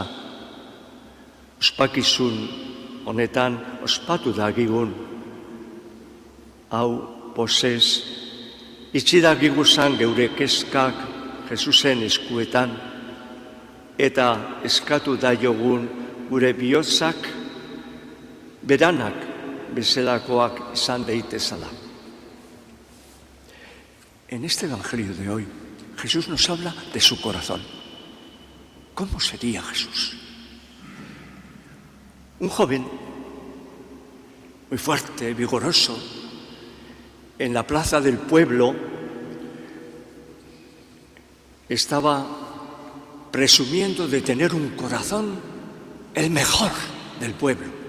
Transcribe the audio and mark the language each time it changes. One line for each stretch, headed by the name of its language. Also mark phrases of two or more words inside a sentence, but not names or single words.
Basque: Ospakizun honetan ospatu dagigun, hau posez, itxidagiguzan geure kezkak Jesusen eskuetan, eta eskatu daiogun gure bihotzak beranak bezalakoak izan daitezala.
Spanish: En este Evangelio de hoy, Jesús nos habla de su corazón. ¿Cómo sería Jesús? Un joven muy fuerte, vigoroso, en la plaza del pueblo, estaba presumiendo de tener un corazón el mejor del pueblo.